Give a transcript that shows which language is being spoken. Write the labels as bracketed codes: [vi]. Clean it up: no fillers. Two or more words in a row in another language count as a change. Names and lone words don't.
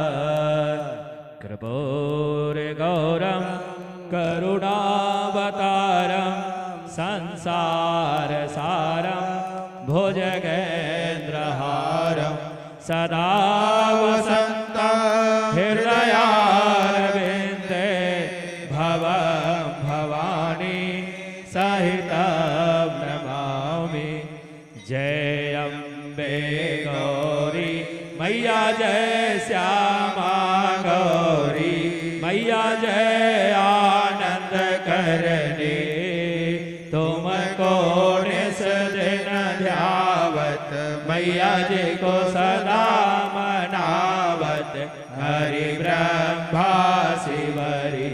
[sa] कर्पूरगौरं करुणावतारं संसारसारं भुजगेन्द्रहारं सदा वसन्तं हृदयारविन्दे भवं भवानी सहितं नमामि। [hi] जय अम्बे गौरी मैया जय श्यामा गौरी मैया जय आनंद करनी। तुमको निस दिन ध्यावत मैया जी को सदा मनावत हरि ब्रह्मा शिवरी।